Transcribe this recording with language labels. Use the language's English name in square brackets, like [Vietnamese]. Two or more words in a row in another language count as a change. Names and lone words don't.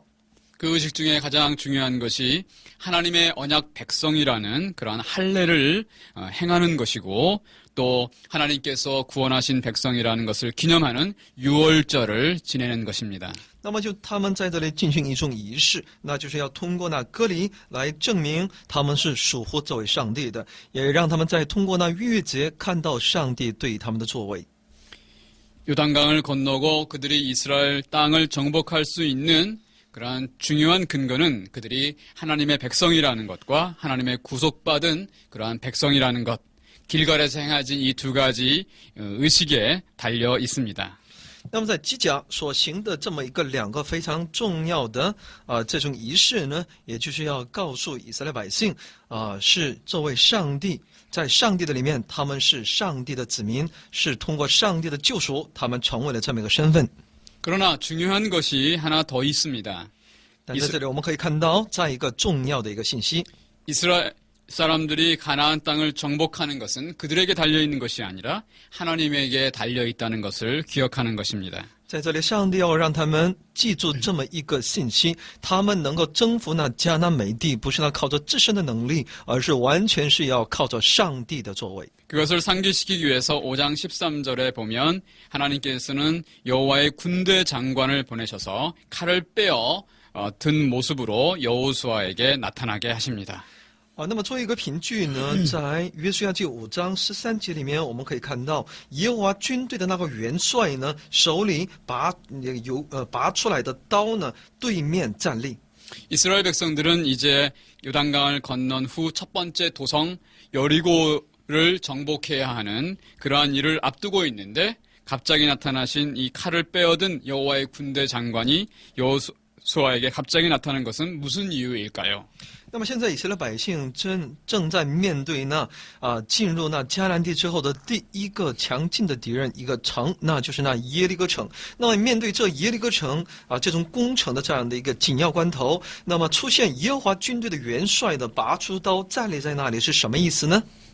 [Korean] 그 의식 중에 가장 중요한 것이 하나님의 언약 백성이라는 그러한 할례를 행하는 것이고 또 하나님께서 구원하신 백성이라는 것을 기념하는 유월절을 지내는 것입니다. [Chinese] 那么就他们在这里进行一种仪式，那就是要通过那割礼来证明他们是属乎这位上帝的，也让他们在通过那逾越节看到上帝对他们的作为。 [Korean] 요단강을 건너고 그들이 이스라엘 땅을 정복할 수 있는 그러한 중요한 근거는 그들이 하나님의 백성이라는 것과 하나님의 구속받은 그러한 백성이라는 것, 길갈에서 행하진 이 두 가지 의식에 달려 있습니다. [Chinese] 那么在基甲所行的这么一个两个非常重要的这种仪式呢，也就是要告诉以色列百姓是这位上帝，在上帝的里面他们是上帝的子民，是通过上帝的救赎他们成为了这么一个身份。 [Korean] 그러나 중요한 것이 하나 더 있습니다. [Chinese] 但在这里我们可以看到再一个重要的一个信息， [Korean] 이스라엘 사람들이 가나안 땅을 정복하는 것은 그들에게 달려있는 것이 아니라 하나님에게 달려있다는 것을 기억하는 것입니다. [Chinese] 在这里上帝要让他们记住这么一个信息，他们能够征服那迦南美地，不是那靠着自身的能力，而是完全是要靠着上帝的作为。 [Korean] 그것을 상기시키기 위해서 5장 13절에 보면 하나님께서는 여호와의 군대 장관을 보내셔서 칼을 빼어 든 모습으로 여호수아에게 나타나게 하십니다. [Chinese] 那么作为一个凭据呢，在约书亚记5章13节里面，我们可以看到耶和华军队的那个元帅呢，手里拔出来的刀呢，对面站立。 [Korean] 이스라엘 백성들은 이제 요단강을 건넌 후 첫 번째 도성 여리고를 정복해야 하는 그러한 일을 앞두고 있는데 갑자기 나타나신 이 칼을 빼어든 여호와의 군대 장관이 여호수아에게 갑자기 나타난 것은 무슨 이유일까요? [Chinese] 那么现在以色列百姓正在面对那进入那迦南地之后的第一个强劲的敌人一个城，那就是那耶利哥城。那么面对这耶利哥城这种攻城的这样的一个紧要关头，那么出现耶和华军队的元帅的拔出刀站立在那里是什么意思呢？